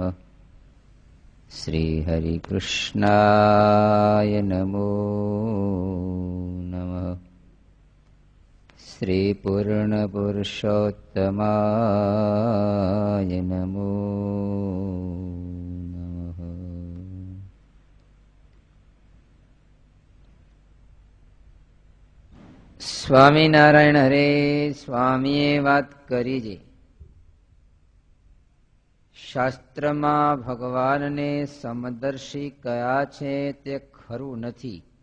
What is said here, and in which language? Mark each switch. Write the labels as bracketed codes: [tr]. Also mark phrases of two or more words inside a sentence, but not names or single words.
[sa] श्री हरिकृष्णाय नमो नमः। श्री पूर्णपुरुषोत्तमाय नमो नमः। [gu] સ્વામિનારાયણ હરે. સ્વામીએ વાત કરી છે, શાસ્ત્રમાં ભગવાનને સમદર્શી કયા છે તે ખરું નથી.